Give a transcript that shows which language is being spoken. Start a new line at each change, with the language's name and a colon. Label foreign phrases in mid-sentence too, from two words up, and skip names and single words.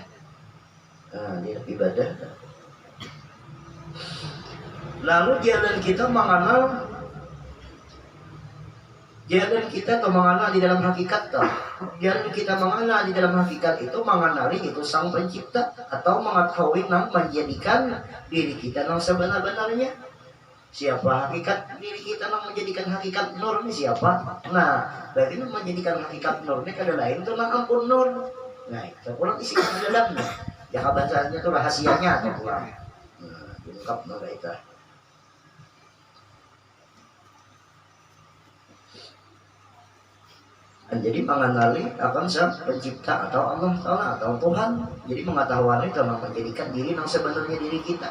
Indonesian: Nah, di dalam ibadah. Lalu jalan kita mengenal di dalam hakikat toh. Jalan kita mengenal di dalam hakikat itu mengenali itu sang pencipta atau mengetahui nang menjadikan diri kita nang sebenar-benarnya. Siapa hakikat diri kita nang menjadikan hakikat nur ini siapa? Nah, berarti nang menjadikan hakikat nur ini
Banjar: kada lain tuh nang ampun
Indonesian: nur. Nah, itu pulang isi di dalamnya. Ya bahasanya itu rahasianya atau pulang. Nah, diungkap nara itu. Jadi mengenali akan sang pencipta atau Allah Ta'ala atau Tuhan. Jadi mengetahuan itu menjadikan diri yang sebenarnya diri kita.